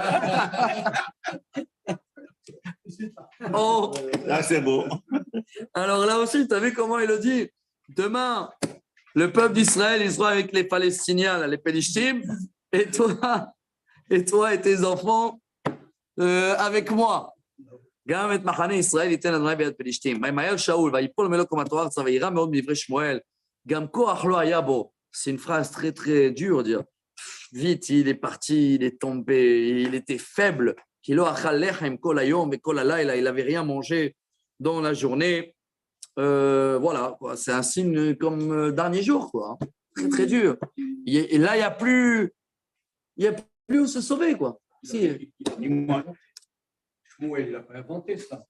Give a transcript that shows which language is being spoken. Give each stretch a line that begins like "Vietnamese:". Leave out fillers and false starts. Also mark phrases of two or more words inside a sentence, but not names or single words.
French: Oh. Là, c'est beau. Alors là aussi, tu as vu comment il a dit? Demain, le peuple d'Israël, il sera avec les Palestiniens, là, les Pélishtim. Et toi et tes enfants avec moi.
Hebrew: גם את מחנה ישראל ייתן אדוני ביד פלישתים. וימהר שאול ויפול מלוא קומתו ארצה ויירא מאוד מדברי שמואל. גם כוח לא היה בו.
French: C'est une phrase très très dure, dire. Vite, il est parti, il est tombé, il était faible.
Hebrew: כי לא אכל לחם כל היום וכל הלילה,
French: il n'avait rien mangé dans la journée. Voilà, quoi. C'est un signe comme dernier jour, quoi. Très très dur. Et là, il n'y a plus où se sauver, quoi. Si. Shmuel, il n'a pas inventé ça.